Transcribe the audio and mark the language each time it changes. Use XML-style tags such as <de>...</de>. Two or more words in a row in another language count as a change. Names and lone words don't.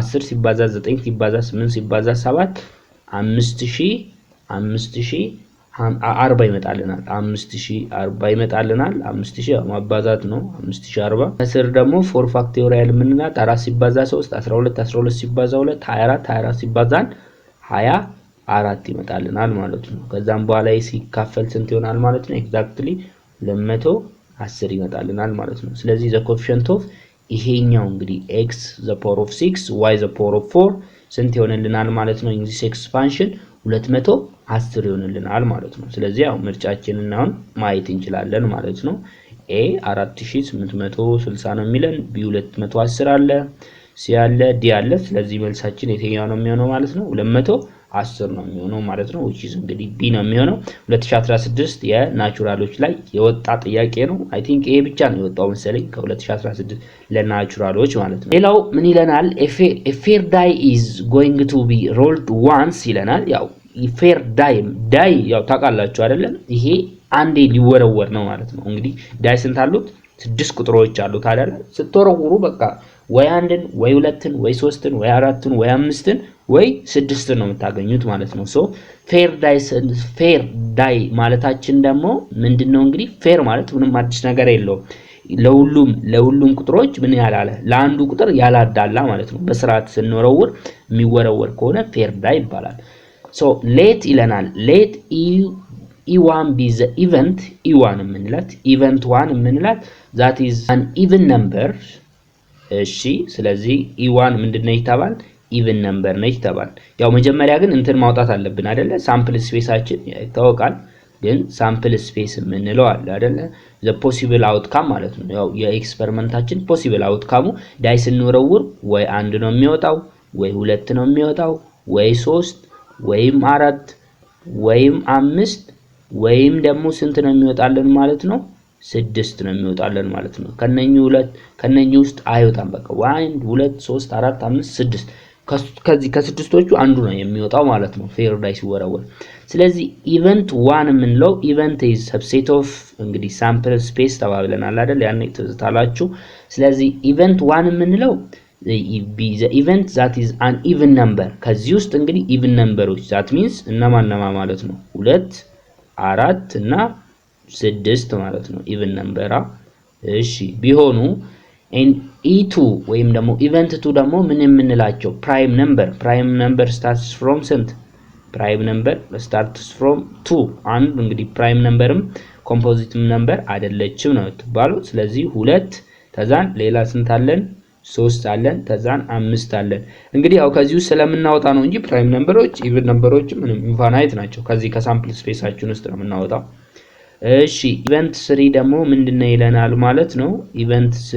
<am>10 ሲባዛ 9 ሲባዛ 8 ሲባዛ 7 5040 ይመጣልናል። 5040 ይመጣልናል። 5000 ማባዛት ነው። 5040 ከስር ደግሞ 4 ፋክቶሪያል ምንላት 4 ሲባዛ 3 12 12 ሲባዛ 2 24 24 ሲባዛ 24 ይመጣልናል ማለት ነው። ከዛም በኋላ ሲካፈል ስንት ይሆናል ማለት ነው? ኤግዛክትሊ 210 ይመጣልናል ማለት ነው። ስለዚህ</am> <en>the coefficient of</en> <am>ይሄኛው እንግዲህ</am> <en>x the power of 6 y the power of 4</en> <am>ስንት ይሆንልናል ማለት ነው?</am> <en>English expansion</en> <am>210 ይሆንልናል ማለት ነው። ስለዚህ ያው ምርጫችንን አሁን ማየት እንችላለን ማለት ነው። a 4860 ነው የሚለን፣ b 210 አለ፣ c አለ፣ d አለ። ስለዚህ መልሳችን የትኛው ነው የሚሆነው ማለት ነው? 210 ነው የሚሆነው ማለት ነው።</am> <en>which is</en> <am>እንግዲህ b ነው የሚሆነው። 2016 የናቹራሎች ላይ የወጣ ጥያቄ ነው።</am> <en>I think</en> <am>ይሄ ብቻ ነው የወጣው መሰለኝ ከ2016 ለናቹራሎች ማለት ነው። ሌላው ምን ይለናል?</am> <en>a fair die is going to be rolled once</en> <am>ይለናል። ያው</am> <en>fair die</en> <am>ያው ታውቃላችሁ አይደለም? ይሄ አንዴ ሊወረወር ነው ማለት ነው። እንግዲህ ዳይ ስንት አሉት? 6 ቁጥሮች አሉት አይደል? ስትወረውሩ በቃ ወይ አንድን ወይ ሁለትን ወይ ሶስትን ወይ አራትን ወይ አምስትን ወይ 6 ነው የምታገኙት ማለት ነው።</am> <en>so fair die</en> <am>ማለታችን ደግሞ ምንድነው? እንግዲህ ፌር ማለት ምንም አዲስ ነገር የለውም። ለሁሉም ቁጥሮች ምን ያላለ ለአንዱ ቁጥር ያላዳላ ማለት ነው። በስርዓት ስንወረውር የሚወረወር ከሆነ</am> <en>fair die</en> <am>ይባላል።</am> <en>so let</en> <am>ይለናል።</am> <en>let e1 be the event e1</en> <am>የምንላት</am> <en>event 1</en> <am>የምንላት</am> <en>that is an even number።</en> <am>እሺ ስለዚህ e1 ምንድነው ይታባል?</am> <en>even number</en> <am>ነች ተባል። ያው መጀመሪያ ግን እንትን ማውጣት አለብን አይደለ? ሳምፕል ስፔሳችን ይታወቃል። ግን</am> <en>sample space</en> <am>የምንለው አለ አይደለ?</am> <en>the possible outcome</en> <am>ማለት ነው። ያው የኤክስፐሪመንታችን</am> <en>possible outcome</en> <am>ዳይ ስንወረውር ወይ 1 ነው የሚወጣው ወይ 2 ነው የሚወጣው ወይ 3 ወይም 4 ወይም 5 ወይም ደግሞ ስንት ነው የሚወጣልን ማለት ነው? 6 ነው የሚወጣልን ማለት ነው። ከነኚህ ውስጥ አይወጣም። በቃ 1 2 3 4 5 6 ከዚህ ከስድስቶቹ አንዱ ነው የሚወጣው ማለት ነው</am> <en>fair die</en> <am>ሲወረወር። ስለዚህ</am> <en>event 1</en> <am>የምንለው ኢቨንት</am> <en>is subset of</en> <am>እንግዲህ</am> <en>sample space</en> <am>ተባብለናል አይደል? ያኔ ትዝታላችሁ። ስለዚህ</am> <en>event 1</en> <am>የምንለው</am> <en>the event that is an even number።</en> <am>ከዚህ ውስጥ እንግዲህ</am> <en>even numberዎች that means</en> <am>እነማን ማለት ነው? 2 4 እና 6 ማለት ነው</am> <en>even number።</en> <am>እሺ ቢሆኑ e2 ወይም ደግሞ</am> <en>event 2</en> <am>ደግሞ ምን የምንላቸው?</am> <en>prime number starts from</en> <am>ስንት?</am> <en>prime number starts from</en> <am>2። አንድ እንግዲህ ፕራይም ነምበርም ኮምፖዚትም ነምበር አይደለችም ነው ተባለው። ስለዚህ 2 ተዛን ሌላ ስንት አለን? 3 አለን ተዛን 5 አለን። እንግዲህ ያው ከዚህ ስለምናወጣ ነው እንጂ</am> <en>prime numbers</en> <am>ኢቭን ነምበሮች ምንም ኢንፋናይት ናቸው። ከዚህ ከሳምፕል ስፔሳችን ውስጥ ነው የምናወጣው። እሺ</am> <en>event 3</en> <am>ደግሞ ምንድነው ይለናል ማለት ነው። ኢቨንት</am>